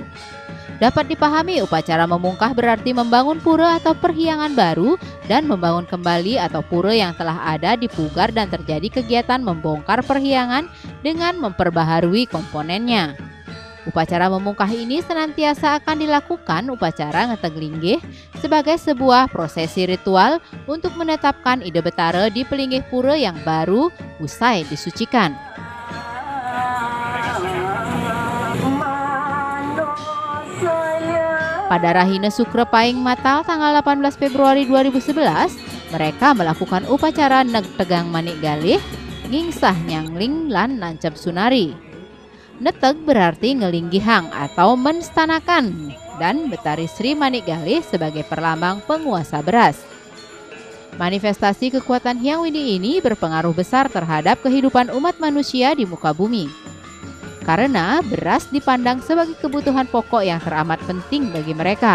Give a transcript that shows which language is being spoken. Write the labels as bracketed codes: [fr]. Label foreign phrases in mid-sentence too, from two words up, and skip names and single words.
[id] Dapat dipahami upacara memungkah berarti membangun pura atau perhiangan baru dan membangun kembali atau pura yang telah ada di pugar dan terjadi kegiatan membongkar perhiangan dengan memperbaharui komponennya. Upacara memungkah ini senantiasa akan dilakukan upacara ngeteglinggih sebagai sebuah prosesi ritual untuk menetapkan ide betara di pelinggih pura yang baru usai disucikan. Pada Rahina Sukra Paing Matal tanggal 18 Februari 2011, mereka melakukan upacara Neg Tegang Manik Galih, Ngingsah Nyangling lan Nancap Sunari. Neteg berarti ngelinggihang atau menstanakan dan Betari Sri Manik Galih sebagai perlambang penguasa beras. Manifestasi kekuatan Hyang Widi ini berpengaruh besar terhadap kehidupan umat manusia di muka bumi. Karena beras dipandang sebagai kebutuhan pokok yang teramat penting bagi mereka.